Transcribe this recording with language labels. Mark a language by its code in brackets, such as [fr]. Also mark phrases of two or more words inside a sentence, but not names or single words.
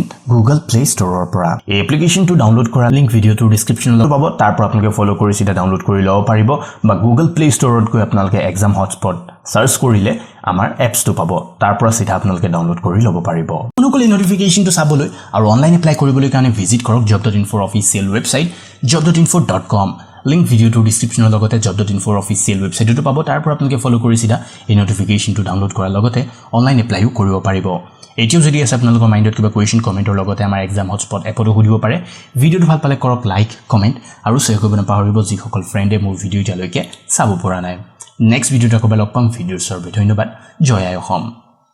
[as] গুগল প্লে ষ্টৰৰ পৰা এই এপ্লিকেশনটো ডাউনলোড কৰা লিংক [en] video description [as] পাব তাৰ পৰা আপোনালোকে ফলো কৰি সিধা ডাউনলোড কৰি লব পাৰিব বা গুগল প্লে ষ্টৰত গৈ আপোনালোকে এক্সাম হটস্পট সাৰ্চ কৰিলে আমাৰ এপছটো পাব তাৰ পৰা সিধা আপোনালোকে ডাউনলোড কৰি লব পাৰিব অনুকূল নোটিফিকেশনটো চাবলৈ আৰু [en] online apply [as] কৰিবলৈ কাৰণে ভিজিট কৰক job.info [en] official website [as] job.info.com লিংক [en] video description [as] লগতে job.info [en] official website [as] পাব তাৰ পৰা আপোনালোকে ফলো কৰি সিধা এই নোটিফিকেশনটো ডাউনলোড কৰাৰ লগতে [en] online apply [as] কৰিব পাৰিব এতিয়াও যদি আছে আপোনালোকৰ মাইণ্ডত কিবা কোৱেশ্চন কমেন্টৰ লগতে আমাৰ এক্সাম হটস্পট এপটো সুধিব পাৰে ভিডিঅ'টো ভাল পালে কৰক [en] like comment [as] আৰু শ্বেয়াৰ কৰিব নাপাহৰিব যিসকল ফ্ৰেণ্ডে মোৰ ভিডিঅ' এতিয়ালৈকে চাব পৰা নাই [en] next video [as] আকৌ লগ পাম ভিডিঅ'ৰ সৰ্বে ধন্যবাদ জয় আই অসম